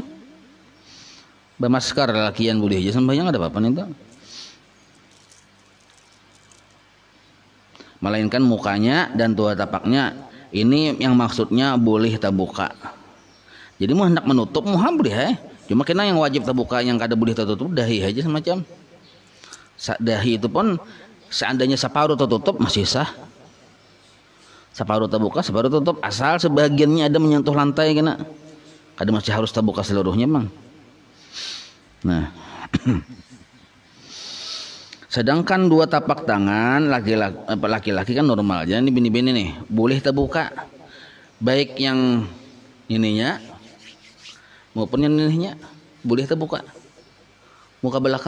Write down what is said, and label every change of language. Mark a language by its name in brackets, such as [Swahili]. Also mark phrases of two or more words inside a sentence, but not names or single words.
[Banjar] Bermasker lakian boleh aja sembahyang, ada apa-apa nintu. [Indonesian] Melainkan mukanya dan dua tapaknya ini yang maksudnya boleh terbuka. Jadi mau hendak menutup muha boleh cuma kena yang wajib terbuka, yang kada boleh tertutup dahi aja semacam. Dahi itu pun seandainya separuh tertutup masih sah. Separuh terbuka, separuh tertutup, asal sebagiannya ada menyentuh lantai kena. [Banjar] Kada masih harus terbuka seluruhnya, Bang. [Indonesian] Nah. Sedangkan dua tapak tangan laki-laki kan normal. Jadi bini-bini nih boleh terbuka, baik yang ininya maupun yang ininya boleh terbuka, muka belakang.